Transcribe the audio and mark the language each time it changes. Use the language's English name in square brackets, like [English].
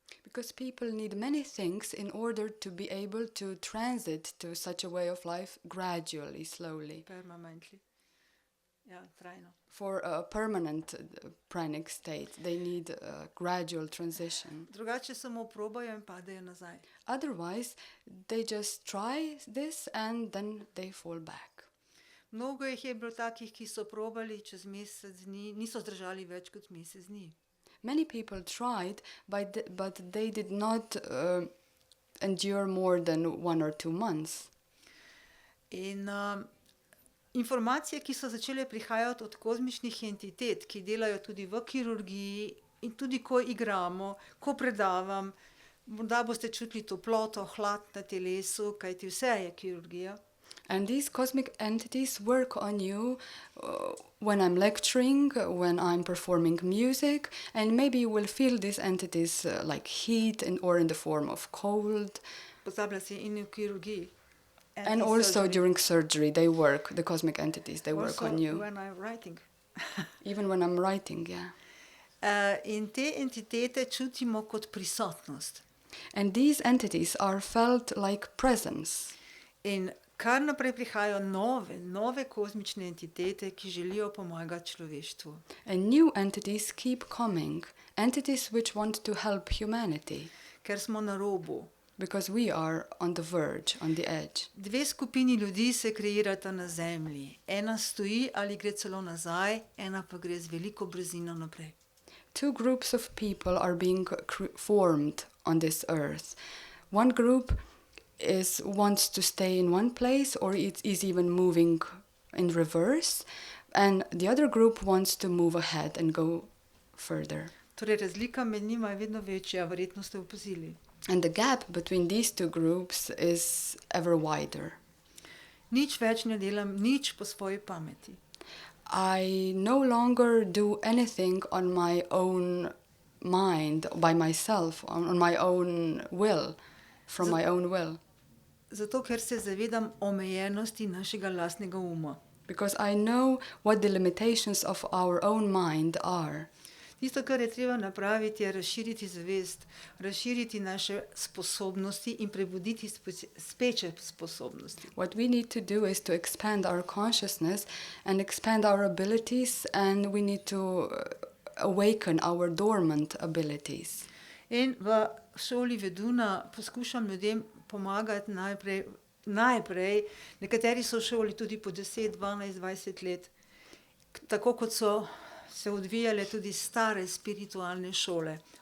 [English] Because people need many things in order to be able to transit to such a way of life gradually, slowly. Permanently. [Slovenian] Ja, trajno. [English] For a permanent pranic state, they need a gradual transition. [Slovenian] Drugače samo probajo in padejo nazaj. [English] Otherwise, they just try this and then they fall back. [Slovenian] Mnogo jih je bilo takih, ki so probali čez mesec dni, niso zdržali več kot mesec dni. [English] Many people tried, but they did not endure more than 1 or 2 months. [Slovenian] In informacije, ki so začele prihajati od kozmičnih entitet, ki delajo tudi v kirurgiji in tudi ko igramo, ko predavam, morda boste čutili toploto, hlad na telesu, kajti vse je kirurgija. [English] And these cosmic entities work on you when I'm lecturing, when I'm performing music, and maybe you will feel these entities like heat or in the form of cold. [Slovenian] Pozablja si in v kirurgiji. [English] And also during surgery, they work, the cosmic entities, they work on you. When I'm writing. Even when I'm writing, yeah. [Slovenian] In te entitete čutimo kot prisotnost. [English] And these entities are felt like presence. [Slovenian] In kar naprej prihajajo nove kozmične entitete, ki želijo pomagati človeštvu. [English] And new entities keep coming, entities which want to help humanity. [Slovenian] Ker smo na robu. [English] Because we are on the verge, on the edge. [Slovenian] Dve skupini ljudi se kreirata na zemlji. Ena stoji ali gre celo nazaj, ena pa gre z veliko brzino naprej. [English] Two groups of people are being formed on this earth. One group wants to stay in one place, or it is even moving in reverse, and the other group wants to move ahead and go further. [Slovenian] Torej, razlika med njima je vedno večja, verjetno ste opazili. [English] And the gap between these two groups is ever wider. [Slovenian] Nič več ne delam, nič po svoji pameti. [English] I no longer do anything on my own mind, by myself, on my own will, from my own will. [Slovenian] Zato, ker se zavedam omejenosti našega lastnega uma. [English] Because I know what the limitations of our own mind are. [Slovenian] Tisto, kar je treba napraviti, je razširiti zavest, razširiti naše sposobnosti in prebuditi speče sposobnosti. [English] What we need to do is to expand our consciousness and expand our abilities, and we need to awaken our dormant abilities. [Slovenian] In v šoli Veduna poskušam ljudem pomagati najprej. Nekateri so v šoli tudi po 10, 12, 20 let, tako kot so se odvijale tudi stare spiritualne šole.